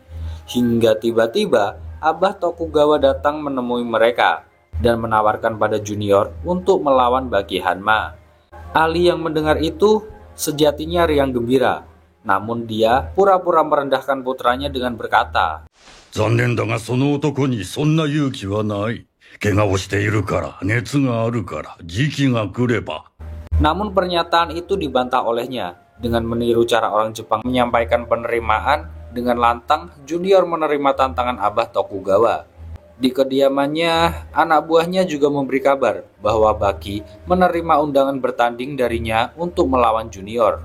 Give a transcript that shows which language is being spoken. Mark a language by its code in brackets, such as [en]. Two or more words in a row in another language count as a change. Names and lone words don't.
[id] Hingga tiba-tiba, Abah Tokugawa datang menemui mereka dan menawarkan pada Junior untuk melawan Baki Hanma. Ali yang mendengar itu sejatinya riang gembira, namun dia pura-pura merendahkan putranya dengan berkata, [ja] 残念だがその男にそんな勇気はない。怪我をしているから、熱があるから、時期が来れば。 [id] Namun pernyataan itu dibantah olehnya. Dengan meniru cara orang Jepang menyampaikan penerimaan, dengan lantang Junior menerima tantangan Abah Tokugawa. Di kediamannya, anak buahnya juga memberi kabar bahwa Baki menerima undangan bertanding darinya untuk melawan Junior.